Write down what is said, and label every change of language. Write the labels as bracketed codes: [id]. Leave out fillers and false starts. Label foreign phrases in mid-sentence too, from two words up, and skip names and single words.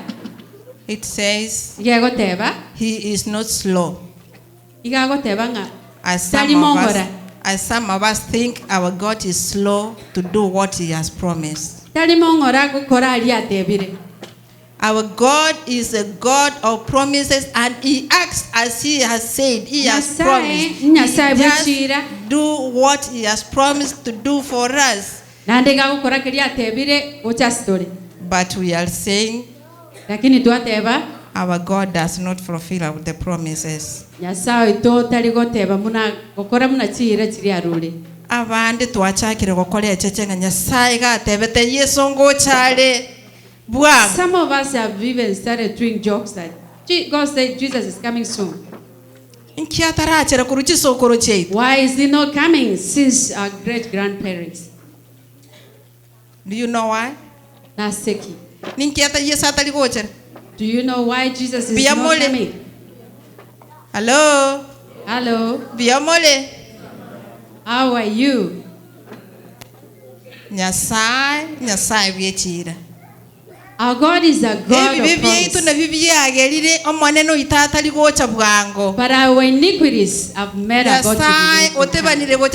[en] It says, [guz] Igagoteba. [en] he is not slow. [guz] Igagoteba nga. [en] As some of us think our God is slow to do what he has promised. Our God is a God of promises, and he acts as he has said. He has promised. He just do what he has promised to do for us. But we are saying our God does not fulfill the promises. [guz] Abandi twachakire gukora ecechenga Nyasaye gatebete Yesu ngochale bwa. [en] Some of us have even started doing jokes that God said Jesus is coming soon. [guz] Inkiatarachera kuruchisokoro chetu. [en] Why is he not coming since our great grandparents? Do you know why? [guz] Naseki. Ninkiata Yesu atali gochera. [en] Do you know why Jesus is not coming? Hello. Hello. [guz] Biamole. [en] How are you? [guz] Nyasaye biechira. [en] Our God is a God of promise. But our iniquities have made our God to be